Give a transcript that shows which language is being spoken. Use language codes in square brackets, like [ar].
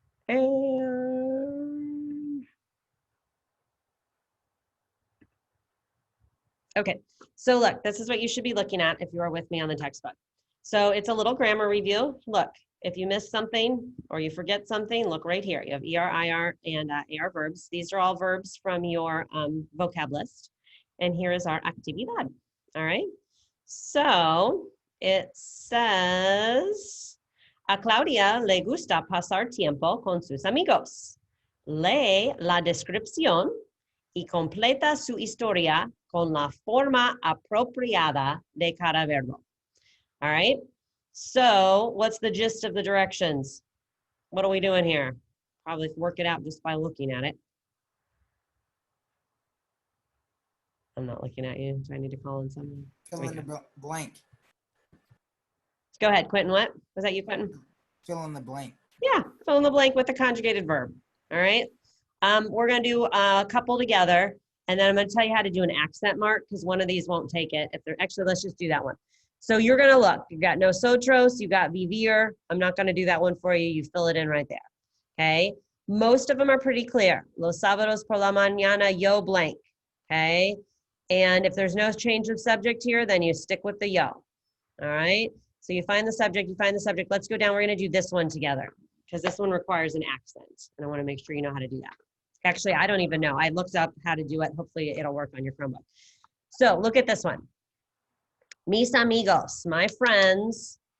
[en] And okay, so look, this is what you should be looking at if you are with me on the textbook. So it's a little grammar review. Look, if you miss something or you forget something, look right here. You have ER, IR, and AR verbs. These are all verbs from your vocab list. And here is our actividad, all right? So it says, [es] a Claudia le gusta pasar tiempo con sus amigos. Lee la descripción y completa su historia con la forma apropiada de cada verbo. [en] All right? So what's the gist of the directions? What are we doing here? Probably work it out just by looking at it. I'm not looking at you. Do I need to call in someone? Fill in the blank. Go ahead, Quentin. What? Was that you, Quentin? Fill in the blank. Yeah, fill in the blank with the conjugated verb. All right. We're going to do a couple together, and then I'm going to tell you how to do an accent mark because one of these won't take it. If they're actually, let's just do that one. So you're gonna look, you got nosotros, you got vivir. I'm not gonna do that one for you. You fill it in right there, okay? Most of them are pretty clear. [es] Los sábados por la mañana, yo blank, okay? [en] And if there's no change of subject here, then you stick with the yo, all right? So you find the subject, you find the subject. Let's go down, we're gonna do this one together because this one requires an accent. And I wanna make sure you know how to do that. Actually, I don't even know. I looked up how to do it. Hopefully it'll work on your Chromebook. So look at this one. [es] Mis amigos, [en] my friends.